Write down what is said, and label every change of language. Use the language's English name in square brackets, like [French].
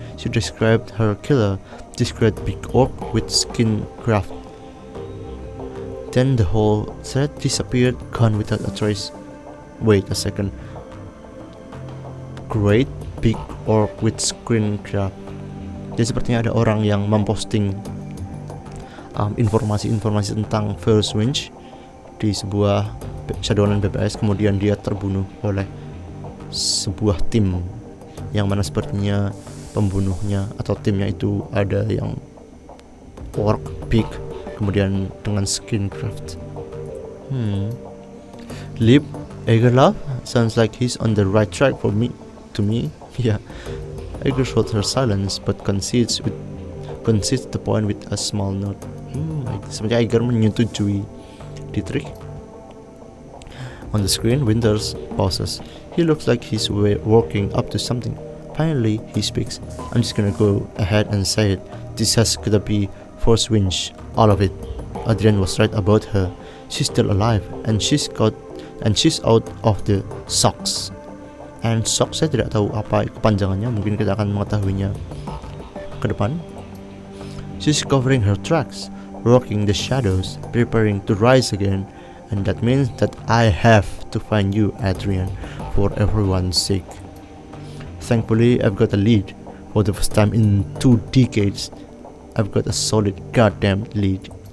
[English] She described her killer, this great big orc with skin graft. Then the whole thread disappeared, gone without a trace. Wait a second. Great big orc with skin graft. [Indonesian] Jadi sepertinya ada orang yang memposting informasi-informasi tentang First Winch di sebuah Shadowrun BBS, kemudian dia terbunuh oleh sebuah tim yang mana sepertinya pembunuhnya atau timnya itu ada yang orc big kemudian dengan skin graft. [English] Lip Egerlove sounds like he's on the right track to me. Yeah. Eger shows her silence but concedes the point with a small nod. [Indonesian] Sebenarnya Eger menyetujui Dietrich. [English] On the screen, Winters pauses. He looks like he's working up to something. Finally, he speaks. I'm just gonna go ahead and say it. This has gotta be First Winch, all of it. Adrian was right about her. She's still alive, and she's out of the socks. And socks, [Indonesian] saya tidak tahu apa kepanjangannya. Mungkin kita akan mengetahuinya ke depan. [English] She's covering her tracks, rocking the shadows, preparing to rise again. And that means that I have to find you, Adrian, for everyone's sake. Thankfully, I've got a lead. For the first time in 2 decades, I've got a solid goddamn lead.